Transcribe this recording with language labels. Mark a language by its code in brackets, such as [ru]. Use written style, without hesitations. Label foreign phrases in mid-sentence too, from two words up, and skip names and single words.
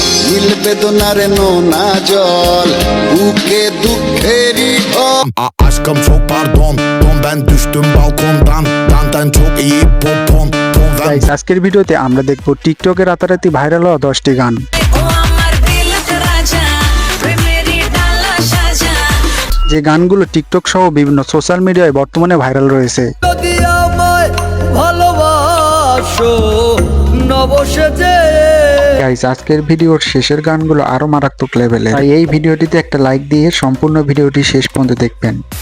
[bn] দিল বেদনারে নোনা জল বুকে দুঃখেরই ঢল। [tr] Aşkım çok pardon ben düştüm balkondan Dandan çok iyi popon [bn] গাইস আজকের ভিডিওতে আমরা দেখব টিকটকে রাতারাতি ভাইরাল হওয়া 10টি গান। যে গানগুলো টিকটক সহ বিভিন্ন সোশ্যাল মিডিয়ায় বর্তমানে ভাইরাল রয়েছে। গাইস আজকের ভিডিওর শেষের গানগুলো আরো মারাত্মক লেভেলের, তাই এই ভিডিওটিতে একটা লাইক দিয়ে সম্পূর্ণ ভিডিওটি শেষ পর্যন্ত দেখবেন।